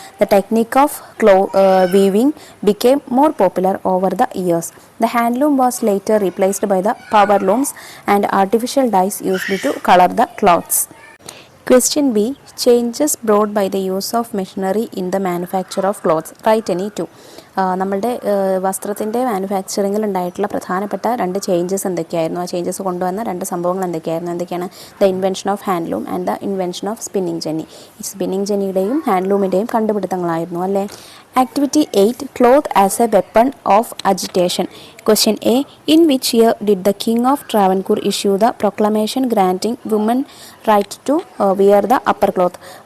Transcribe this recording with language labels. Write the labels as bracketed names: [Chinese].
[English] The technique of weaving became more popular over the years. The handloom was later replaced by the power looms and artificial dyes used to color the cloths. Question B. Changes brought by the use of machinery in the manufacture of clothes. Write any two. [Malayalam] നമ്മളുടെ വസ്ത്രത്തിൻ്റെ മാനുഫാക്ചറിങ്ങിൽ ഉണ്ടായിട്ടുള്ള പ്രധാനപ്പെട്ട രണ്ട് changes എന്തൊക്കെയായിരുന്നു, ആ changes കൊണ്ടുവന്ന രണ്ട് സംഭവങ്ങൾ എന്തൊക്കെയാണ്? [English] The invention of handloom and the invention of spinning jenny. [Malayalam] ഈ സ്പിന്നിങ് ജെന്നിയുടെയും ഹാൻഡ്ലൂമിൻ്റെയും കണ്ടുപിടുത്തങ്ങളായിരുന്നു അല്ലേ. [English] Activity 8. Cloth as a weapon of agitation. Question A. In which year did the King of Travancore issue the proclamation granting women right to wear the upper cloth?